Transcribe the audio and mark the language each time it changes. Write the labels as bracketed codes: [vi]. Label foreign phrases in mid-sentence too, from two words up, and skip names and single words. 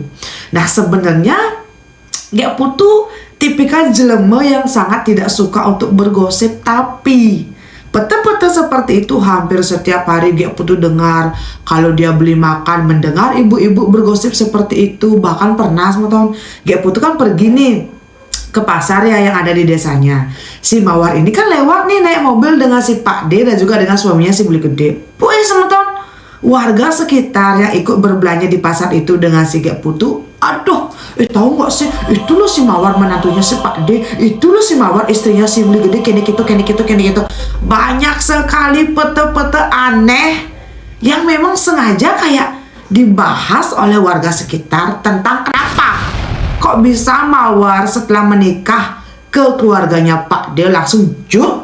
[id] Nah sebenarnya Gek Putu tipikal jelema yang sangat tidak suka untuk bergosip, tapi pete-pete seperti itu hampir setiap hari Gek Putu dengar. Kalau dia beli makan mendengar ibu-ibu bergosip seperti itu. Bahkan pernah semeton Gek Putu kan pergi nih ke pasar ya yang ada di desanya. Si Mawar ini kan lewat nih naik mobil dengan si Pak D dan juga dengan suaminya si Beli Gede. Puih semeton, warga sekitar yang ikut berbelanja di pasar itu dengan si Gek Putu, aduh, tahu nggak sih, itu loh si Mawar menantunya si Pak D, itu loh si Mawar istrinya si Beli Gede, kene gitu. Banyak sekali pete-pete aneh yang memang sengaja kayak dibahas oleh warga sekitar tentang kenapa kok bisa Mawar setelah menikah ke keluarganya Pak D langsung juk.